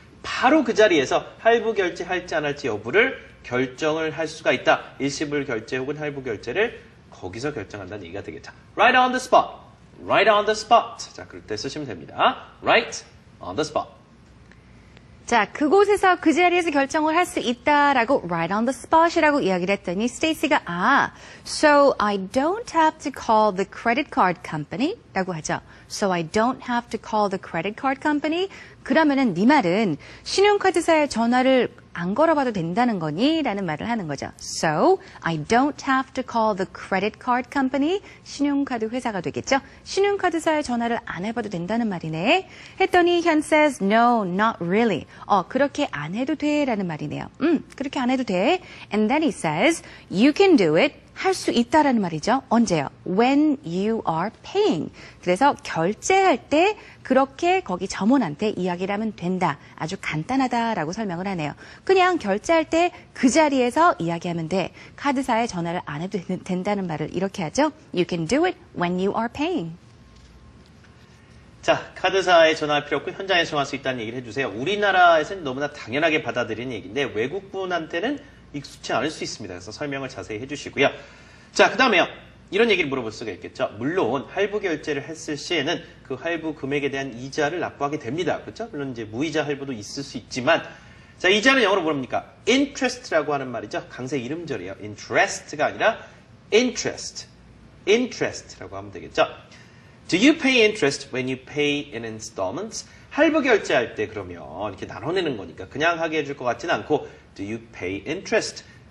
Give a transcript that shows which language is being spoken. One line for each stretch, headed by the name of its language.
Korean: 바로 그 자리에서 할부 결제할지 안 할지 여부를 결정을 할 수가 있다. 일시불 결제 혹은 할부 결제를 거기서 결정한다는 얘기가 되겠죠.
English: Right on the spot. Right on the spot.
Korean: 자, 그럴 때 쓰시면 됩니다.
English: Right on the spot.
Korean: 자, 그곳에서 그 자리에서 결정을 할 수 있다라고
English: right on the spot
Korean: 이라고 이야기를 했더니 스테이시가
English: so I don't have to call the credit card company
Korean: 라고 하죠.
English: So I don't have to call the credit card company.
Korean: 그러면은 네 말은 신용카드사에 전화를 안 걸어봐도 된다는 거니? 라는 말을 하는 거죠.
English: So, I don't have to call the credit card company.
Korean: 신용카드 회사가 되겠죠. 신용카드사에 전화를 안 해봐도 된다는 말이네. 했더니
English: 현 says, no, not really.
Korean: 그렇게 안 해도 돼. 라는 말이네요. 그렇게 안 해도 돼.
English: And then he says, you can do it.
Korean: 할 수 있다라는 말이죠. 언제요?
English: When you are paying.
Korean: 그래서 결제할 때 그렇게 거기 점원한테 이야기를 하면 된다. 아주 간단하다라고 설명을 하네요. 그냥 결제할 때 그 자리에서 이야기하면 돼. 카드사에 전화를 안 해도 된다는 말을 이렇게 하죠.
English: You can do it when you are paying.
Korean: 자, 카드사에 전화할 필요 없고 현장에서 전화할 수 있다는 얘기를 해주세요. 우리나라에서는 너무나 당연하게 받아들이는 얘기인데 외국분한테는 익숙치 않을 수 있습니다. 그래서 설명을 자세히 해주시고요. 자, 그 다음에요. 이런 얘기를 물어볼 수가 있겠죠. 물론 할부 결제를 했을 시에는 그 할부 금액에 대한 이자를 납부하게 됩니다. 그렇죠? 물론 이제 무이자 할부도 있을 수 있지만 자, 이자는 영어로 뭐랍니까? interest라고 하는 말이죠. 강세 이름절이에요. interest가 아니라 interest라고 하면 되겠죠.
English: Do you pay interest when you pay in installments?
Korean: 할부 결제할 때 그러면 이렇게 나눠내는 거니까 그냥 하게 해줄 것 같지는 않고
English: Do you pay interest?